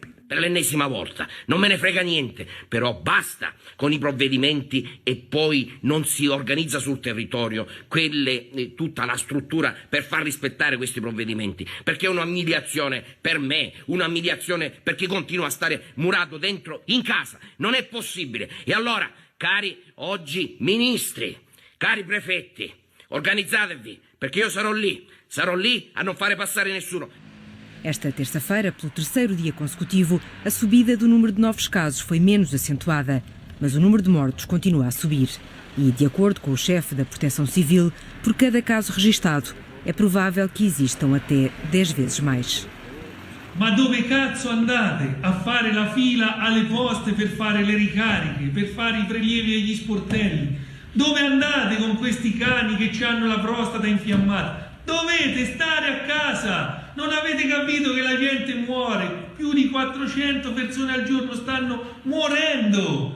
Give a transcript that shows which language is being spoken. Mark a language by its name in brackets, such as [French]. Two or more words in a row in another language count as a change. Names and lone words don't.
[Italian] Per l'ennesima volta, non me ne frega niente, però basta con i provvedimenti e poi non si organizza sul territorio tutta la struttura per far rispettare questi provvedimenti, perché è un'umiliazione per me, un'umiliazione per chi continua a stare murato dentro in casa, non è possibile. E allora, cari oggi ministri, cari prefetti, organizzatevi, perché io sarò lì a non fare passare nessuno. [Portuguese] Esta terça-feira, pelo terceiro dia consecutivo, a subida do número de novos casos foi menos acentuada, mas o número de mortos continua a subir. E, de acordo com o chefe da Proteção Civil, por cada caso registado, É provável que existam até 10 vezes mais. [Italian] Ma dove cazzo andate a fare la fila alle poste per fare le ricariche, per fare i prelievi agli sportelli? Dove andate con questi cani che hanno la prostata infiammata? Dovete stare a casa! Non avete capito che la gente muore? Più di 400 persone al giorno stanno morendo!